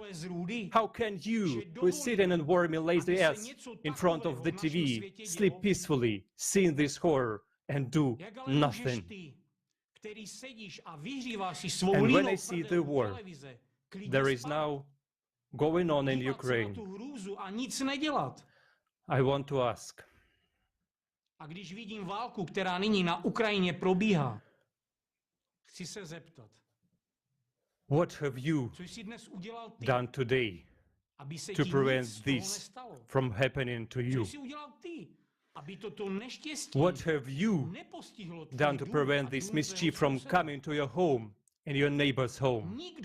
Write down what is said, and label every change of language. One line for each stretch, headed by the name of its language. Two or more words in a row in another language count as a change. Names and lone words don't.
English: How can you, who is sitting and warming lazy ass in front of the TV, sleep peacefully, seeing this horror and do nothing? And when I see the war there is now going on in Ukraine, I want to ask,
Czech: A když vidím válku, která nyní na Ukrajině probíhá, chci se zeptat,
English: what have you done today to prevent this from happening to you? What have you done to prevent this mischief from coming to your home and your neighbor's home?